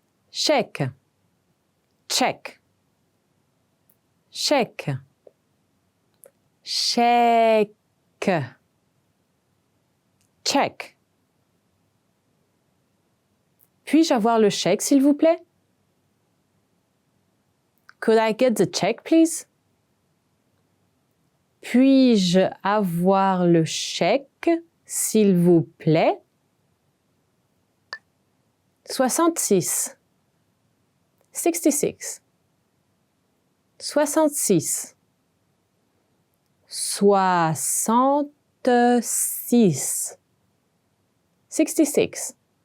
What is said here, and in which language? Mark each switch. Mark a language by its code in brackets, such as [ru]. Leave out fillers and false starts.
[fr] Chèque. Check. Chèque. Chèque. [en] Check. [fr] Puis-je avoir le chèque, s'il vous plaît? [en] Could I get the check, please? [fr] Puis-je avoir le chèque, s'il vous plaît? 66. 66. 66. 66. 66.